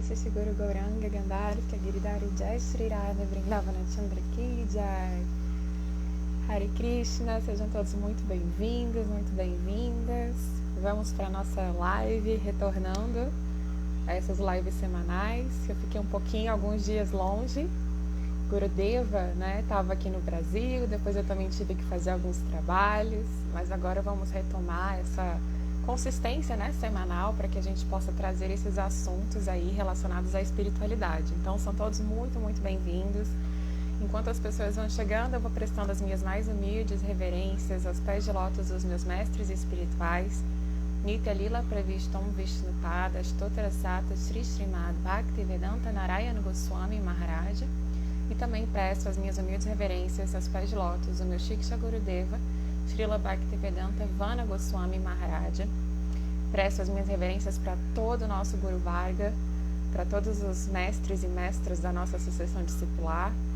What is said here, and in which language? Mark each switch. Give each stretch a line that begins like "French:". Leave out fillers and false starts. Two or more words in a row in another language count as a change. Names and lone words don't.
Portuguese: Shri Guru Gauranga Gandharva Giridhari Jai Shri Radha Vrindavana Chandra Ki Jai. Hare Krishna, sejam todos muito bem-vindos, muito bem-vindas. Vamos para a nossa live, retornando a essas lives semanais. Eu fiquei um pouquinho, alguns dias longe. Gurudeva, né, estava aqui no Brasil, depois eu também tive que fazer alguns trabalhos, mas agora vamos retomar essa consistência, né, semanal, para que a gente possa trazer esses assuntos aí relacionados à espiritualidade. Então são todos muito, muito bem-vindos. Enquanto as pessoas vão chegando, eu vou prestando as minhas mais humildes reverências aos pés de lótus dos meus mestres espirituais. Nitya Lila Pravishtam Vishnupada Ashtottara Sata Sri Srimad Bhaktivedanta Narayana Goswami Maharaja. E também presto as minhas humildes reverências aos pés de lótus do meu Shiksha Gurudeva, Srila Bhaktivedanta Vana Goswami Maharaja. Presto as minhas reverências para todo o nosso Guru Varga, para todos os mestres e mestras da nossa sucessão discipular.